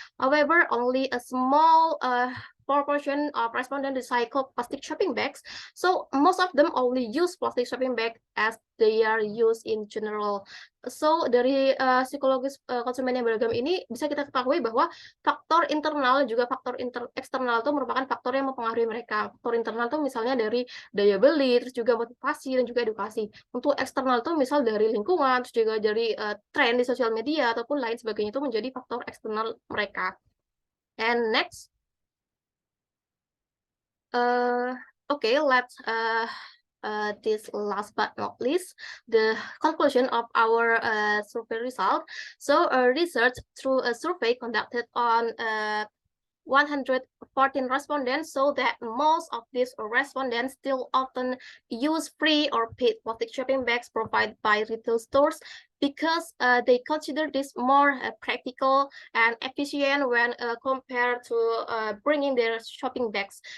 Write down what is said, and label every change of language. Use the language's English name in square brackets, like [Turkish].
[English] However, only a small proportion of respondents recycle plastic shopping bags, so most of them only use plastic shopping bag as they are used in general. [Indonesian] So dari psikologis konsumen yang beragam ini bisa kita ketahui bahwa faktor internal juga faktor eksternal itu merupakan faktor yang mempengaruhi mereka. Faktor internal itu misalnya dari daya beli, terus juga motivasi dan juga edukasi. Untuk eksternal itu misal dari lingkungan, terus juga dari tren di sosial media ataupun lain sebagainya itu menjadi faktor eksternal mereka. [English] And next, okay, let's this last but not least, the conclusion of our survey result. So research through a survey conducted on 114 respondents, so that most of these respondents still often use free or paid plastic shopping bags provided by retail stores because they consider this more practical and efficient when compared to bringing their shopping bags.